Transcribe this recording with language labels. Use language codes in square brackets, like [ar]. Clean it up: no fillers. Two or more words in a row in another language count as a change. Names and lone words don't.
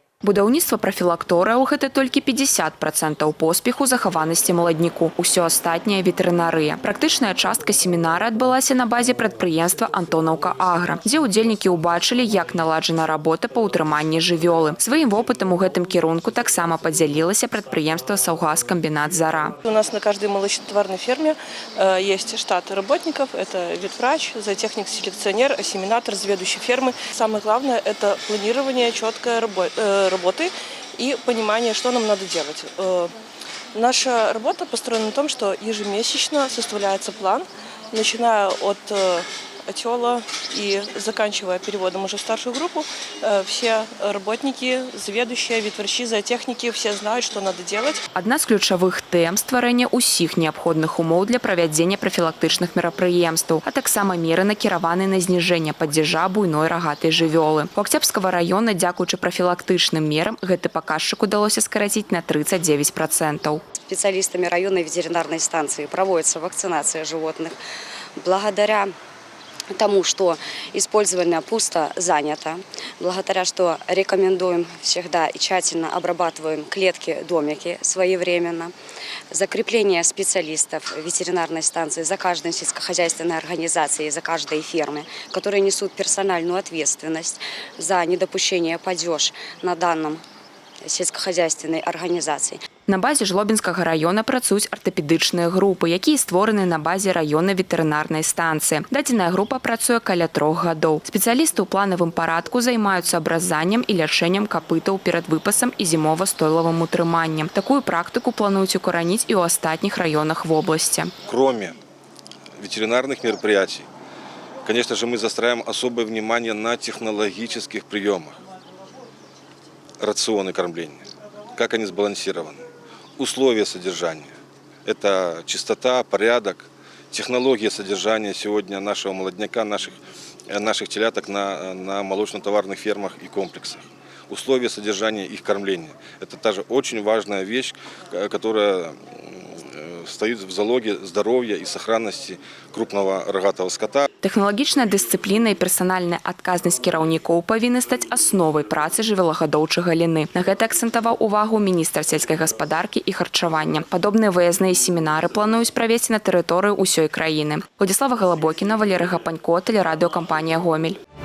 [be] Будаўніцтва прафілакторыяў – гэта толькі 50% поспеху захаванасці маладніку. Усё астатняе – ветэрынарыя. Практычная частка семінара адбылася на базе прадпрыемства «Антонаўка Агра», дзе ўдзельнікі ўбачылі, як наладжана работа па ўтрыманні жывёлы. Сваім вопытам у гэтым кірунку таксама падзялілася прадпрыемства «Саўгаскамбінат Зара». [ru] У нас на каждой молочнотоварной ферме есть штат работников. Это ветврач, зоотехник-селекционер, ассимилятор, заведующий фермы. Самое главное – это планирование, четкое работы и понимание, что нам надо делать. Наша работа построена на том, что ежемесячно составляется план, начиная от отела и заканчивая переводом уже в старшую группу. Все работники, заведующие, ветврачи, зоотехники, все знают, что надо делать. [be] Адна з ключавых тэм – стварэнне ўсіх неабходных умоў для правядзення прафілактычных мерапрыемстваў, а таксама меры накіраваны на зніжэнне падзяжа буйной рагатай жывёлы. У Акцябрскага раёна, дзякуючы прафілактычным мерам, гэты паказчык удалося скараціць на 39%. [ru] Специалистами районной ветеринарной станции проводится вакцинация животных. Благодаря тому, что использование пусто занято, благодаря что рекомендуем всегда и тщательно обрабатываем клетки, домики своевременно, закрепление специалистов ветеринарной станции за каждой сельскохозяйственной организацией, за каждой фермы, которые несут персональную ответственность за недопущение падеж на данном сельскохозяйственной организации. [be] На базе Жлобінскага раёна працуюць артапедычныя групы, якія створаны на базе раённай ветэрынарнай станцыі. Дадзеная група працуе каля 3 гадоў. Спецыялісты ў планавым парадку займаюцца абразаннем і лячэннем капытаў перад выпасам і зімова-стойлавым утрыманнем. Такую практыку плануюць укараніць і ў астатніх раёнах вобласці. [ru] Кроме ветеринарных мероприятий, конечно же, мы заостряем особое внимание на технологических приемах. Рационы кормления, как они сбалансированы. Условия содержания. Это чистота, порядок, технология содержания сегодня нашего молодняка, наших теляток на молочно-товарных фермах и комплексах. Условия содержания их кормления. Это тоже очень важная вещь, которая стоит в залоге здоровья и сохранности крупного рогатого скота. [be] Тэхналагічная дысцыпліна і персанальная адказнасць кіраўнікоў павінны стаць асновай працы жывёлагадоўчай галіны. На гэта акцэнтаваў увагу міністр сельскай гаспадаркі і харчавання. Падобныя выязныя семінары плануюць правесці на тэрыторыі ўсёй краіны. Владзіслава Галабокіна, Валерый Гапанько, тэлерадыёкампанія «Гомель».